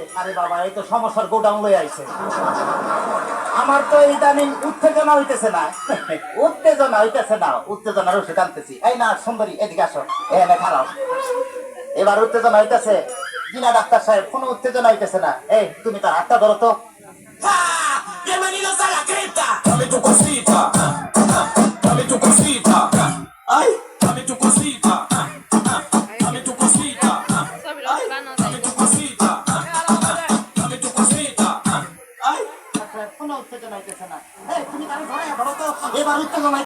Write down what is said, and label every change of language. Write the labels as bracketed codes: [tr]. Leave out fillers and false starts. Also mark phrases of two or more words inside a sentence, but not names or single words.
[bn] আরে বাবা, এই তো সমস্যার গোডাউন লয়ে আইছে। আমার তো ইদানিং উত্তেজনা হইতেছে না, উত্তেজনার ওষুধ আনতেছি। এই না সুন্দরী, এদিকে আসো, এখানে খারাপ। এবার উত্তেজনা হইতেছে কিনা ডাক্তার সাহেব? কোনো উত্তেজনা হইতেছে না। এই তুমি তার হাতটা ধরো তো। [es] Bienvenidos a la cripta. Dame tu cosita. Dame tu cosita. Ay, dame tu cosita. Dame tu cosita. Ay, dame tu cosita. Dame tu cosita. Ay. [bn] কোনো উত্তেজনা হইতেছে না। এই তুমি তার ধরো তো, এবার উত্তেজনা